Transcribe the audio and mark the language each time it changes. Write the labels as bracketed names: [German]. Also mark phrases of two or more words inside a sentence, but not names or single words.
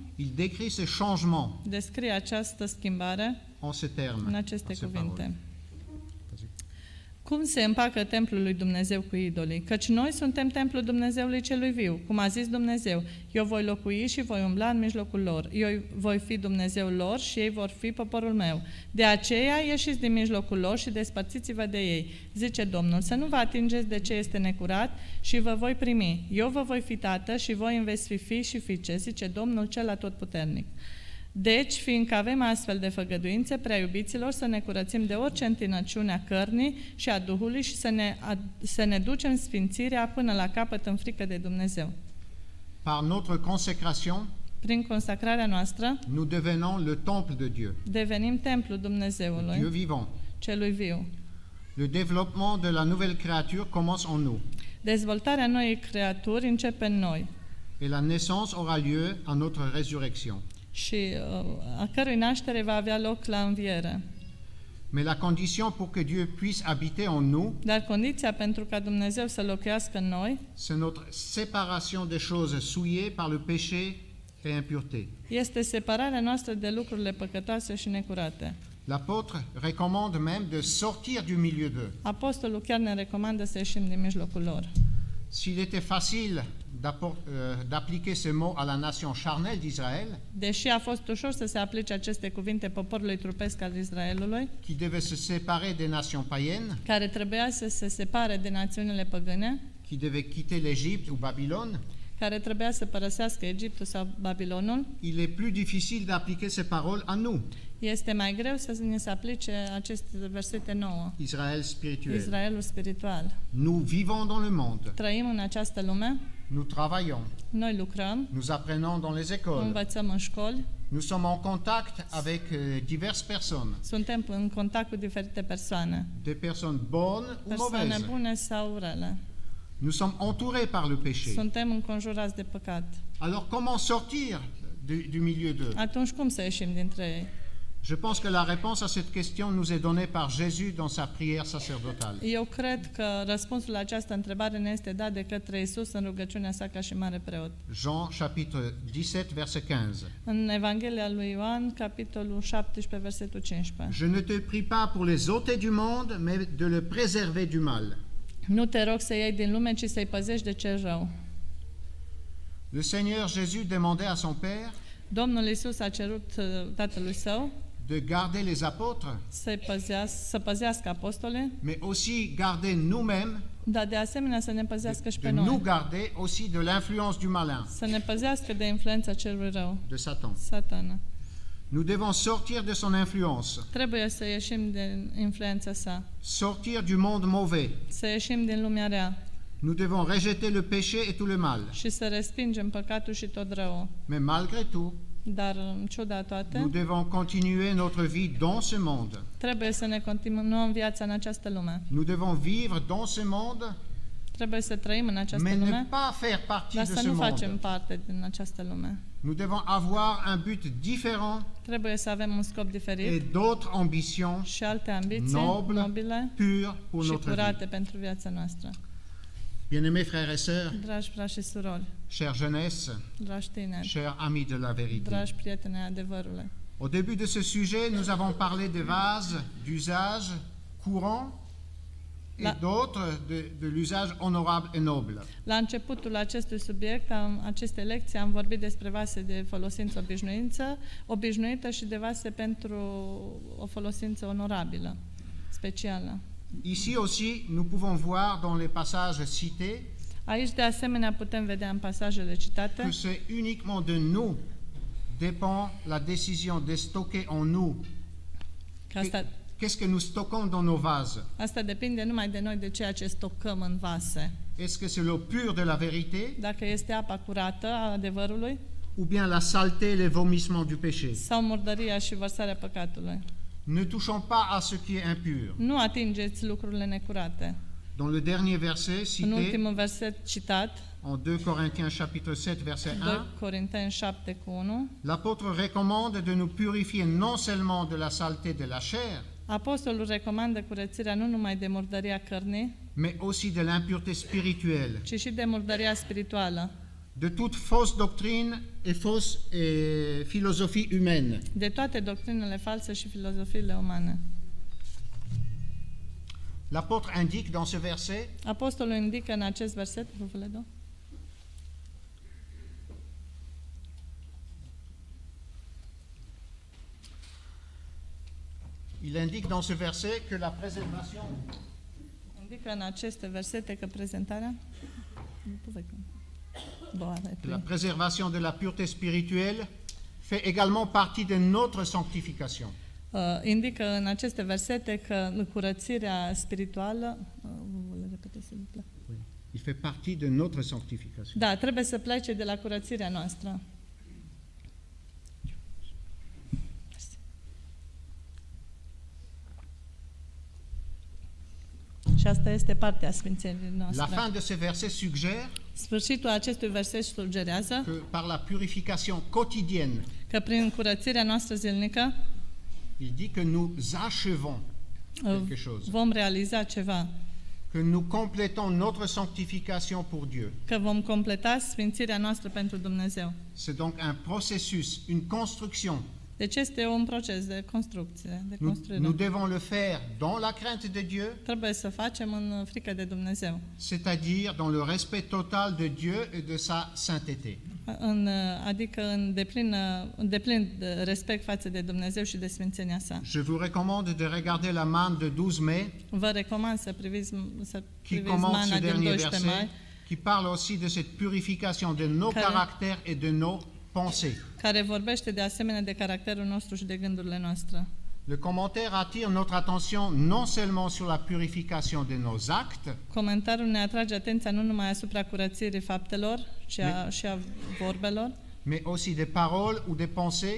[French] il décrit ce changement [Romanian] descrie această schimbare [French] en ces termes, [Romanian] în aceste [French] en ces [Romanian] cuvinte. [French] paroles. [Romanian] Cum se împacă templul lui Dumnezeu cu idolii? Căci noi suntem templul Dumnezeului celui viu. Cum a zis Dumnezeu, eu voi locui și voi umbla în mijlocul lor. Eu voi fi Dumnezeul lor și ei vor fi poporul meu. De aceea ieșiți din mijlocul lor și despărțiți-vă de ei. Zice Domnul, să nu vă atingeți de ce este necurat și vă voi primi. Eu vă voi fi tată și voi îmi veți fi fii și fiice, zice Domnul cel atotputernic. Deci, fiindcă avem astfel de făgăduințe, prea iubiților, să ne curățim de orice întinăciune a cărnii și a Duhului și să ne ducem sfințirea până la capăt în frică de Dumnezeu. [French] Par notre consécration, [Romanian] Prin consacrarea noastră, [French] nous devenons le temple de Dieu, [Romanian] devenim templul [French] Dieu [Romanian] Dumnezeului, [French] vivant. [Romanian] celui viu. [French] Le développement de la nouvelle créature commence en nous, [Romanian] Dezvoltarea noii creaturi începe în noi [French] et la naissance aura lieu à notre résurrection. [Romanian] și a cărui naștere va avea loc la înviere. [French] Mais la condition pour que Dieu puisse habiter en nous, [Romanian] Dar condiția pentru ca Dumnezeu să locuiască în noi [French] c'est notre séparation des choses souillées par le péché et impureté. [Romanian] este separarea noastră de lucrurile păcătoase și necurate. [French] L'apôtre recommande même de sortir du milieu d'eux. [Romanian] Apostolul chiar ne recomandă să ieșim din mijlocul lor. [French] S'il était facile d'appliquer ces mots à la nation charnelle d'Israël, [Romanian] Deși a fost ușor să se aplice aceste cuvinte poporului trupesc al Israelului, [French] qui devait se séparer des nations païennes, [Romanian] care trebuia să se separe de națiunile păgâne, [French] qui devait quitter l'Égypte ou Babylone, [Romanian] care trebuia să părăsească Egiptul sau Babilonul, [French] il est plus difficile d'appliquer ces paroles à nous, [Romanian] este mai greu să ne se aplice aceste versete nouă. [French] Israël spirituel. [Romanian] Israelul spiritual. [French] Nous vivons dans le monde, [Romanian] Trăim în această lume, [French] nous travaillons, [Romanian] noi lucrăm, [French] nous apprenons dans les écoles, [Romanian] învățăm în școli, [French] nous sommes en contact avec diverses personnes, [Romanian] suntem în contact cu diferite persoane, [French] des personnes bonnes ou [Romanian] persoane [French] mauvaises. [Romanian] bune sau rele. [French] Nous sommes entourés par le péché. [Romanian] Suntem înconjurați de păcat. [French] Alors comment sortir du milieu d'eux? [Romanian] Atunci cum să ieșim dintre ei? [French] Je pense que la réponse à cette question nous est donnée par Jésus dans sa prière sacerdotale. [Romanian] Eu cred că răspunsul la această întrebare ne este dat de către Isus în rugăciunea sa ca și mare preot. [French] Jean chapitre 17 verset 15. [Romanian] În Evanghelia lui Ioan, capitolul 17, versetul 15. [French] Je ne te prie pas pour les ôter du monde, mais de le préserver du mal. [Romanian] Nu te rog să iei din lume, ci să-i păzești de cel rău. [French] Le Seigneur Jésus demandait à son Père [Romanian] Domnul Isus a cerut Tatălui Său [French] de garder les apôtres, [Romanian] să păzească apostole, [French] mais aussi garder nous-mêmes, [Romanian] dar de asemenea să ne păzească și [French] de [Romanian] pe [French] nous [Romanian] noi. [French] garder aussi de l'influence du malin, [Romanian] Să ne păzească de influența celui rău, [French] de Satan. [Romanian] Satana. [French] Nous devons sortir de son influence, [Romanian] Trebuie să ieșim din influența sa, [French] sortir du monde mauvais. [Romanian] să ieșim din lumea rea [French] Nous devons rejeter le péché et tout le mal. [Romanian] și să respingem păcatul și tot răul. [French] Mais malgré tout, [Romanian] Dar, în ciuda toate, [French] nous devons continuer notre vie dans ce monde. [Romanian] trebuie să ne continuăm viața în această lume. [French] Nous devons vivre dans ce monde, [Romanian] Trebuie să trăim în această [French] mais ne [Romanian] lume, [French] pas faire partie [Romanian] dar [French] de [Romanian] să [French] ce [Romanian] nu [French] monde. [Romanian] facem parte din această lume. [French] Nous devons avoir un but différent [Romanian] Trebuie să avem un scop diferit [French] et d'autres ambitions [Romanian] și alte ambiții [French] nobles, [Romanian] nobile [French] pures pour [Romanian] și [French] notre vie. [Romanian] curate pentru viața noastră. [French] Bien-aimés frères et sœurs, [Romanian] Dragi frați și surori, [French] chère jeunesse, [Romanian] dragi tineri, [French] chers amis de la vérité. [Romanian] dragi prieteni ai adevărului. [French] Au début de ce sujet, nous avons parlé des vases d'usage courant et [Romanian] La- [French] d'autres de l'usage honorable et noble. [Romanian] La începutul acestui subiect, acestei lecții, am vorbit despre vase de folosință obișnuită și de vase pentru o folosință onorabilă, specială. [French] Ici aussi, nous pouvons voir dans les passages cités [Romanian] Aici, de asemenea, putem vedea în pasajele citate [French] que c'est uniquement de nous dépend la décision de stocker en nous. [Romanian] că [French] Qu'est-ce que nous stockons dans nos vases? [Romanian] asta depinde numai de noi, de ceea ce stocăm în vase. [French] Est-ce que c'est l'eau pure de la vérité [Romanian] Dacă este apa curată a adevărului [French] ou bien la saleté et les vomissements du péché? [Romanian] sau murdăria și vărsarea păcatului. [French] Ne touchons pas à ce qui est impur. [Romanian] Nu atingeți lucrurile necurate. [French] Dans le dernier verset [Romanian] În [French] cité, [Romanian] ultimul verset citat, [French] en 2 Corinthiens chapitre 7 verset [Romanian] 2 [French] 1, [Romanian] Corinteni 7:1, [French] l'apôtre recommande de nous purifier non seulement de la saleté de la chair, [Romanian] apostolul recomandă curățirea nu numai de murdăria cărnii, [French] mais aussi de l'impureté spirituelle, [Romanian] ci și de murdăria spirituală, [French] de toute fausse doctrine et fausse philosophie humaine. [Romanian] de toate doctrinele false și filozofiile umane. [French] L'apôtre indique dans ce verset [Romanian] Apostolul indică în acest verset, [French] il indique dans ce verset que la préservation [Romanian] indică în aceste versete că prezentarea [French] la préservation de la pureté spirituelle fait également partie de notre sanctification. [Romanian] Indică în aceste versete că curățirea spirituală [French] Il fait partie de notre sanctification. [Romanian] da, trebuie să plece de la curățirea noastră. Și asta este partea sfințeniei [French] La [Romanian] noastre. [French] fin de ce verset suggère [Romanian] Sfârșitul acestui verset sugerează [French] que par la purification quotidienne, [Romanian] că prin curățirea noastră zilnică [French] il dit que nous achevons quelque chose, [Romanian] vom realiza ceva, [French] que nous complétons notre sanctification pour Dieu. [Romanian] că vom completa sfințirea noastră pentru Dumnezeu. [French] C'est donc un processus, une construction. [Romanian] Deci este un proces de construcție, [French] de Nous construire. devons le faire dans la crainte de Dieu, [Romanian] Trebuie să facem în frică de Dumnezeu, [French] c'est-à-dire dans le respect total de Dieu et de sa sainteté. [Romanian] adică în deplin respect față de Dumnezeu și de sfințenia sa. [French] Je vous recommande de regarder la manne de 12 mai, [Romanian] Vă recomand să priviți [French] qui commente ce [Romanian] mana din [French] dernier [Romanian] 12 mai, [French] verset, qui parle aussi de cette purification de nos [Romanian] Care- [French] caractères et de nos pensées. [Romanian] care vorbește de asemenea de caracterul nostru și de gândurile noastre. [French] Le commentaire attire notre attention non seulement sur la purification de nos actes, [Romanian] Comentariul ne atrage atenția nu numai asupra curățirii faptelor și a vorbelor, [French] mais aussi des paroles ou des pensées,